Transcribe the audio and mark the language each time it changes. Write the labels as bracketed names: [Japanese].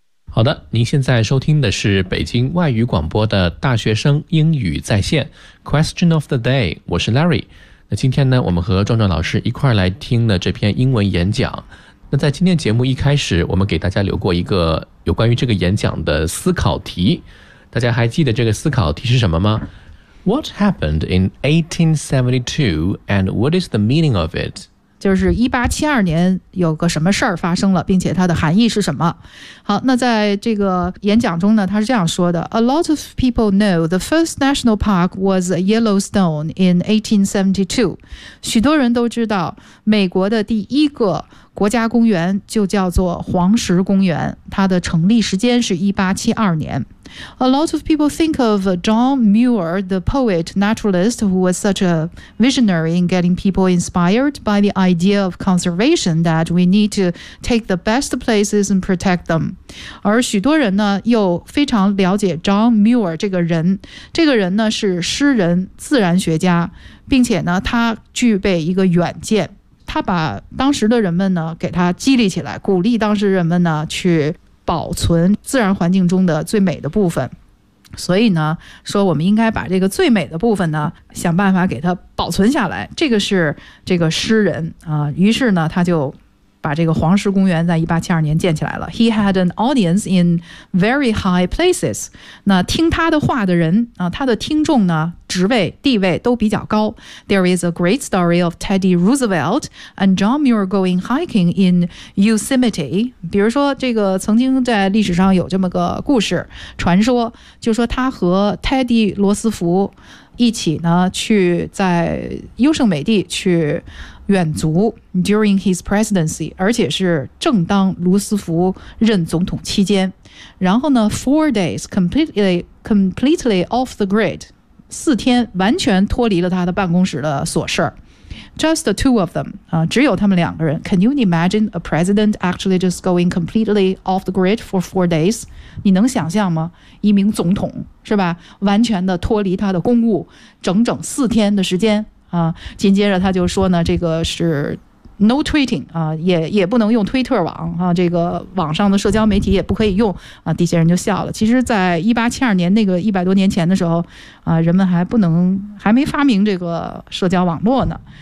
[Chinese] 好的，您现在收听的是北京外语广播的大学生英语在线 [English] Question of the Day， [Chinese] 我是 Larry。那今天呢，我们和壮壮老师一块来听了这篇英文演讲。那在今天节目一开始，我们给大家留过一个有关于这个演讲的思考题，大家还记得这个思考题是什么吗？ [English] What happened in 1872 and what is the meaning of it? [Chinese] 就是1872年有个什么事儿发生了，并且它的含义是什么。好，那在这个演讲中呢，他是这样说的， [English] A lot of people know the first national park was Yellowstone in 1872. [Chinese] 许多人都知道美国的第一个国家公园就叫做黄石公园，它的成立时间是1872年。 [English] A lot of people think of John Muir, the poet naturalist who was such a visionary in getting people inspired by the idea of conservation that we need to take the best places and protect them. [Chinese] 而许多人呢又非常了解 John Muir 这个人，这个人呢是诗人、自然学家，并且呢他具备一个远见，他把当时的人们呢给他激励起来，鼓励当时人们呢去保存自然环境中的最美的部分，所以呢说我们应该把这个最美的部分呢想办法给它保存下来，这个是这个诗人啊。于是呢他就把这个黄石公园在1872年建起来了。 [English] He had an audience in very high places. [Chinese] 那听他的话的人啊，他的听众呢职位地位都比较高。 [English] There is a great story of Teddy Roosevelt and John Muir going hiking in Yosemite. [Chinese] 比如说这个曾经在历史上有这么个故事传说，就说他和 Teddy 罗斯福一起呢去在优胜美地去远足 [English] during his presidency， [Chinese] 而且是正当卢斯福任总统期间。然后呢 ， [English] four days completely off the grid， [Chinese] 四天完全脱离了他的办公室的琐事。 [English] Just the two of them， [Chinese] 啊，只有他们两个人。 [English] Can you imagine a president actually just going completely off the grid for four days？ [Chinese] 你能想象吗？一名总统是吧，完全的脱离他的公务，整整四天的时间。啊，紧接着他就说呢，这个是 [English] no tweeting [Chinese] 啊，也不能用推特网啊，这个网上的社交媒体也不可以用啊。底下人就笑了。其实，在1872年那个100多年前的时候啊，人们还没发明这个社交网络呢。